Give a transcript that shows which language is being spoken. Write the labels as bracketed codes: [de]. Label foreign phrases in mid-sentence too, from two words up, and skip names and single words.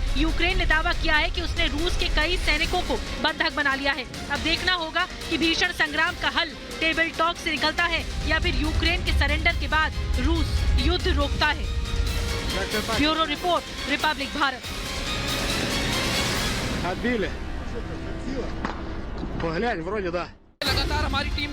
[hi] यूक्रेन ने दावा किया है कि उसने रूस के कई सैनिकों को बंधक बना लिया है। अब देखना होगा कि भीषण संग्राम का हल [en] table talk [hi] से निकलता है या फिर यूक्रेन के सरेंडर के बाद रूस युद्ध रोकता है। [en] bureau report, [hi] रिपब्लिक भारत। [ru] Отбили. Поглянь, вроде да. [hi] लगातार हमारी टीम यहाँ